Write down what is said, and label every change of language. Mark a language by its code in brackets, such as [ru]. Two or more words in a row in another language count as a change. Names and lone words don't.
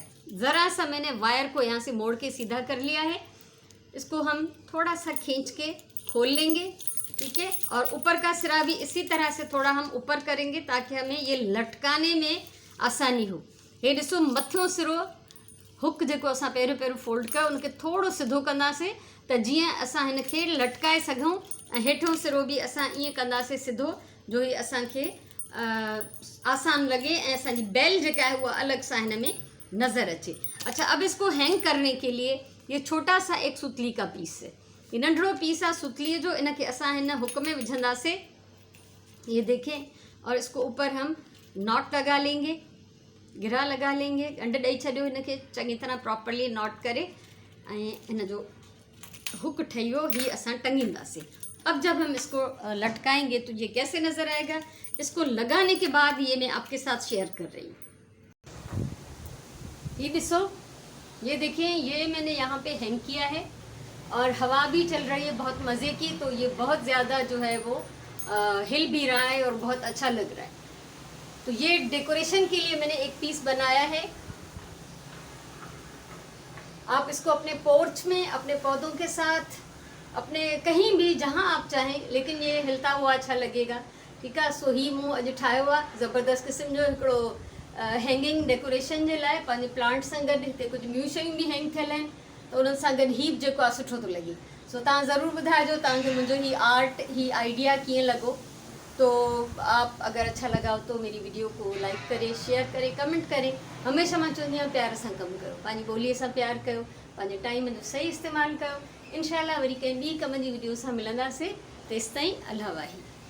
[hi] ज़रा सा मैंने वायर को यहाँ से मोड़ के सीधा कर लिया है। इसको हम थोड़ा सा खींच के खोल लेंगे, ठीक है। और ऊपर का सिरा भी इसी तरह से थोड़ा हम ऊपर करेंगे ताकि हमें ये लटकाने में आसानी हो। [sd] ये ॾिसो, मथियों सिरो हुक जेको असां पहिरियों फोल्ड कयो उनखे थोड़ो सिधो कंदासीं, त जीअं असां हिन खे लटकाए सघूं। ऐं हेठियों सिरो भी असां ईअं कंदासीं सिधो, जो ही असांखे आसान लगे ऐं असांजी बेल जेका [hi] है वो अलग सा [sd] हिन में नज़र अचे। [hi] अच्छा, अब इसको हैंग करने के लिए ये छोटा सा एक सुतली का पीस है, [sd] ये नंढड़ो पीस आहे सुतली जो। इन खे असां हिन हुक में विझंदासीं, [hi] ये देखें। और इसको ऊपर हम नॉट लगा लेंगे, गिरा लगा लेंगे। [sd] गंढ ॾेई छॾियो हिन खे चङी तरह प्रॉपरली नॉट करे, ऐं हिन जो हुक ठही वियो, ही असां टंगींदासीं। [hi] अब जब हम इसको लटकाएंगे तो ये कैसे नज़र आएगा, इसको लगाने के बाद ये मैं आपके साथ शेयर कर रही हूँ। ये ॾिसो, ये देखें, ये मैंने यहाँ पे हैंग किया है और हवा भी चल रही है बहुत मज़े की, तो ये बहुत ज़्यादा जो है वो हिल भी रहा है और बहुत अच्छा लग रहा है। तो ये डेकोरेशन के लिए मैंने एक पीस बनाया है। आप इसको अपने पोर्च में, अपने पौधों के साथ, अपने कहीं भी जहाँ आप चाहें, लेकिन ये हिलता हुआ अच्छा लगेगा, ठीक है। [sd] सो ही मूं अॼु ठाहियो आहे ज़बरदस्त क़िस्म जो हिकिड़ो [en] hanging decoration [sd] जे लाइ। पंहिंजे प्लांट सां गॾु हिते कुझु ॿियूं शयूं बि हैंग थियल आहिनि, त उन्हनि सां गॾु हीप जेको आहे सुठो थो लॻे। सो तव्हां ज़रूरु ॿुधाइजो तव्हांखे मुंहिंजो ही आर्ट, ही आइडिया कीअं लॻो। [hi] तो आप अगर अच्छा लगा हो तो मेरी वीडियो को लाइक करें, शेयर करें, कमेंट करें। [sd] हमेशा मां चवंदी आहियां प्यार सां कमु कयो, पंहिंजी ॿोलीअ सां प्यार कयो, पंहिंजे टाइम जो सही इस्तेमालु कयो। इंशाअल्लाह वरी कंहिं ॿी कम जी वीडियो सां मिलंदासीं। तेसिताईं अल्लाह वाही।